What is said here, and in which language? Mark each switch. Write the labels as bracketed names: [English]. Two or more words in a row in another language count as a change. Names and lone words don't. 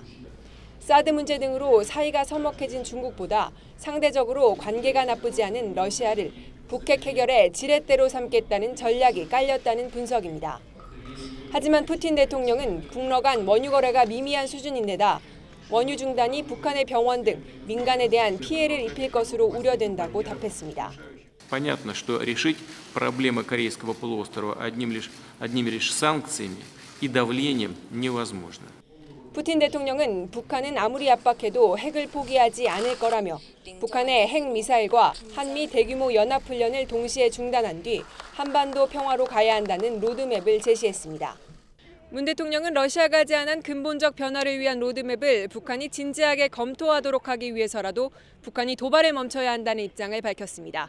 [Korean] 사드 문제 등으로 사이가 서먹해진 중국보다 상대적으로 관계가 나쁘지 않은 러시아를 북핵 해결에 지렛대로 삼겠다는 전략이 깔렸다는 분석입니다. 하지만 푸틴 대통령은 북러 간 원유 거래가 미미한 수준인데다 원유 중단이 북한의 병원 등 민간에 대한 피해를 입힐 것으로 우려된다고 답했습니다. [Russian] Понятно, что решить проблемы Корейского полуострова одними лишь санкциями и давлением невозможно. [Korean] 푸틴 대통령은 북한은 아무리 압박해도 핵을 포기하지 않을 거라며 북한의 핵미사일과 한미 대규모 연합훈련을 동시에 중단한 뒤 한반도 평화로 가야 한다는 로드맵을 제시했습니다. 문 대통령은 러시아가 제안한 근본적 변화를 위한 로드맵을 북한이 진지하게 검토하도록 하기 위해서라도 북한이 도발을 멈춰야 한다는 입장을 밝혔습니다.